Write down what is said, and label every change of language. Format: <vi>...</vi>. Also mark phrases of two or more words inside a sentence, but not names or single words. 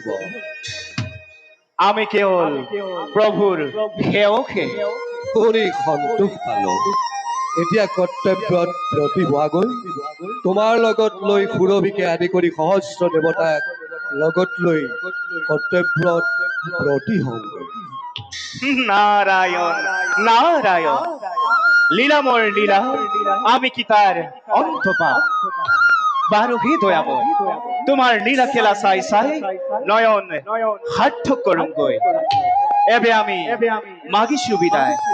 <as>আমি কেৱল প্ৰভুৰ সেৱকহে। কৰি সন্তোষ পালো। এতিয়া কৰ্তব্যত ব্ৰতী হোৱাগৈ। তোমাৰ লগত লৈ সুৰভিকে আদি কৰি সহস্ৰ দেৱতাক লগত লৈ কৰ্তব্যত ব্ৰতী হওঁগৈ।</as> <bn>নারায়ণ নারায়ণ, লীলাময় লীলা আমি কি তার অন্ত পাব? বারো হে দয়াময়, তোমার লীলা খেলা চাই চাই নয়ন সার্থক করুঙ্গৈ। এবে আমি মাগিছো বিদায়।</bn>